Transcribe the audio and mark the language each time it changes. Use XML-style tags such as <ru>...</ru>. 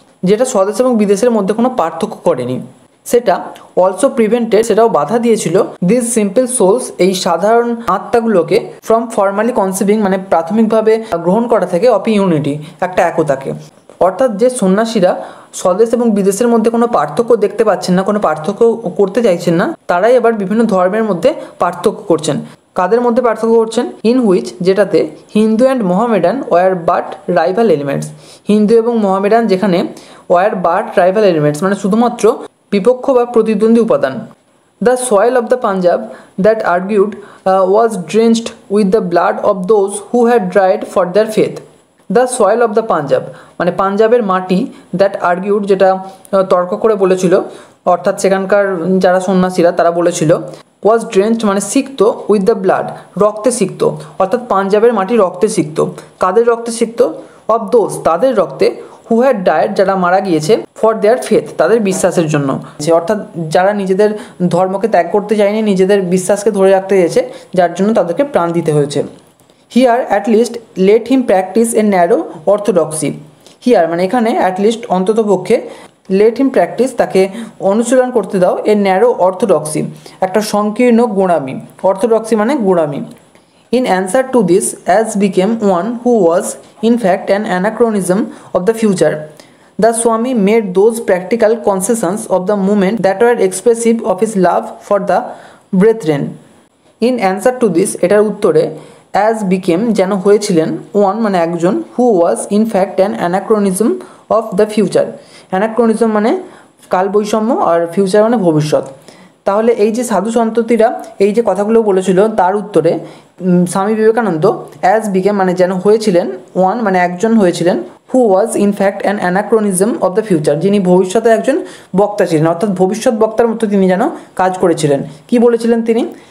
<bn>যেটা স্বদেশ এবং বিদেশের মধ্যে কোনো পার্থক্য করেনি, সেটা</bn> <en>also prevented</en> <bn>সেটাও বাধা দিয়েছিল,</bn> <en>this simple souls</en> <bn>এই সাধারণ আত্মাগুলোকে,</bn> <en>from formally conceiving</en> <bn>মানে প্রাথমিকভাবে গ্রহণ করা থেকে,</bn> <en>of unity</en> <bn>একটা একতাকে, অর্থাৎ যে সন্ন্যাসীরা স্বদেশ এবং বিদেশের মধ্যে কোনো পার্থক্য দেখতে পাচ্ছেন না, কোনো পার্থক্য করতে চাইছেন না, তারাই আবার বিভিন্ন ধর্মের মধ্যে পার্থক্য করছেন। কাদের মধ্যে পার্থক্য করছেন,</bn> <en>in which</en> <bn>যেটাতে</bn> <en>Hindu and Mohammedan were but rival elements,</en> <bn>Hindu এবং মোহামেডান যেখানে</bn> <en>were but rival elements</en> <bn>মানে শুধুমাত্র বিপক্ষ বা প্রতিদ্বন্দ্বী উপাদান,</bn> <en>The soil of the Punjab, that argued, was drenched with the blood of those who had died for their faith. The soil of the Punjab</en> <bn>মানে পাঞ্জাবের মাটি,</bn> <en>that argued</en> <bn>যেটা তর্ক করে বলেছিল, অর্থাৎ সেখানকার যারা সন্ন্যাসীরা তারা বলেছিল,</bn> <en>was drenched</en> <bn>মানে সিক্ত</bn> <en>with the blood,</en> <bn>রক্তে সিক্ত, অর্থাৎ পাঞ্জাবের মাটি রক্তে সিক্ত। কাদের রক্তে সিক্ত?</bn> <en>of those,</en> <bn>তাদের রক্তে,</bn> <en>who had died,</en> <bn>যারা মারা গিয়েছে,</bn> <en>for their faith,</en> <bn>তাদের বিশ্বাসের জন্য, অর্থাৎ যারা নিজেদের ধর্মকে ত্যাগ করতে চায়নি, নিজেদের বিশ্বাসকে ধরে রাখতে চেয়েছে, যার জন্য তাদেরকে প্রাণ দিতে হয়েছে।</bn> <en>Here at least let him practise a narrow orthodoxy.</en> <bn>Here মানে এখানে</bn> <en>at least</en> <bn>অন্তত পক্ষে,</bn> <en>let him practise</en> <bn>তাকে অনুশীলন করতে দাও,</bn> <en>a narrow orthodoxy</en> <bn>একটা সংকীর্ণ গোঁড়ামি, অর্থোডক্সি মানে গোঁড়ামি।</bn> <en>In answer to this, as became one who was in fact an anachronism of the future, the Swami made those practical concessions of the moment that were expressive of his love for the brethren. In answer to this,</en> <bn>এটার উত্তরে,</bn> <en>as became</en> <bn>যেন হয়েছিলেন,</bn> <en>one</en> <bn>মানে একজন,</bn> <en>who was in fact an anachronism of the future.</en> <bn>anachronism মানে কাল বৈষম্য, আর future মানে ভবিষ্যৎ। তাহলে এই যে সাধু সন্ততিরা এই যে কথাগুলো বলেছিল, তার উত্তরে স্বামী বিবেকানন্দ</bn> <en>as became</en> <bn>মানে যেন হয়েছিলেন, ওয়ান মানে একজন হয়েছিলেন,</bn> <en>who was in fact an anachronism of the future,</en> <bn>যিনি ভবিষ্যতে একজন বক্তা ছিলেন, অর্থাৎ ভবিষ্যৎ বক্তার মতো তিনি যেন কাজ করেছিলেন। কি বলেছিলেন তিনি?</bn>